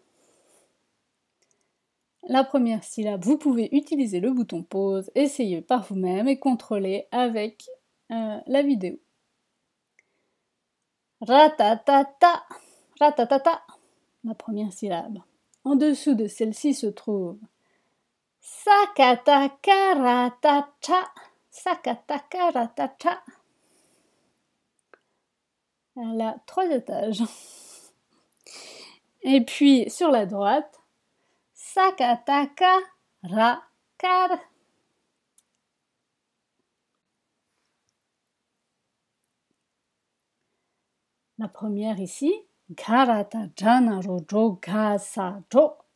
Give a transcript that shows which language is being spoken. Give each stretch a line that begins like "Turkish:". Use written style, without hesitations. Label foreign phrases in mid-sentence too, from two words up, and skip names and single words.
French: La première syllabe, vous pouvez utiliser le bouton pause, essayez par vous-même et contrôlez avec la vidéo. Ratatata, ratatata, la première syllabe. En dessous de celle-ci se trouve sakataka ratata, sakataka ratata. Elle a 3 étages. Et puis sur la droite, sakataka rakar. La première ici, garata jana rojo gasa jo.